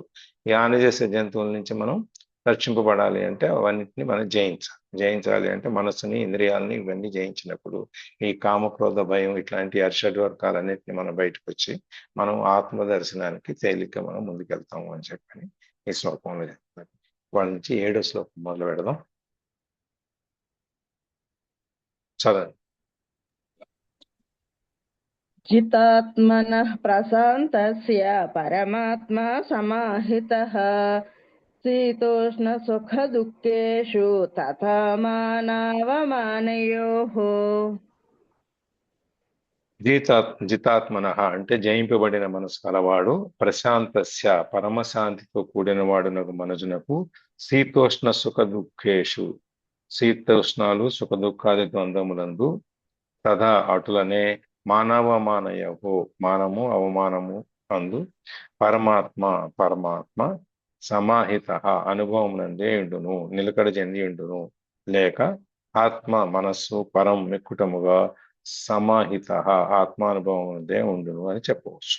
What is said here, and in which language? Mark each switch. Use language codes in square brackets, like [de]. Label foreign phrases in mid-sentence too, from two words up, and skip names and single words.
[te] ఈ హాని చేసే జంతువుల నుంచి మనం రక్షింపబడాలి అంటే అవన్నిటిని మనం జయించాలి అంటే మనసుని ఇంద్రియాలని ఇవన్నీ జయించినప్పుడు ఈ కామక్రోధ భయం ఇట్లాంటి అరిషడ్వర్గాలన్నింటినీ మనం బయటకు వచ్చి మనం ఆత్మ దర్శనానికి తేలిక మనం ముందుకెళ్తాము అని చెప్పని ఈ శ్లోకంలో చెప్తారు. వాళ్ళ నుంచి 7వ శ్లోకం మొదలు పెడదాం. చదవండి. [sa] जितात्मनः प्रशान्तस्य परमात्मा समाहितः शीतोष्णसुखदुःखेषु तथा मानावमानयोः. [te] జితాత్మన అంటే జయింపబడిన మనసు కలవాడు, ప్రశాంతస్య పరమశాంతితో కూడిన వాడునకు మనుజునకు [sa] శీతోష్ణ సుఖ దుఃఖేషు [te] శీతోష్ణాలు సుఖ దుఃఖాది ద్వంద్వములందు తథా అటులనే మానవమానయహో మానము అవమానము అందు పరమాత్మ సమాహిత అనుభవం నందే ఉండును నిలకడ చెంది ఉండును లేక ఆత్మ మనస్సు పరం మిక్కుటముగా సమాహిత ఆత్మానుభవం అందే ఉండును అని చెప్పవచ్చు.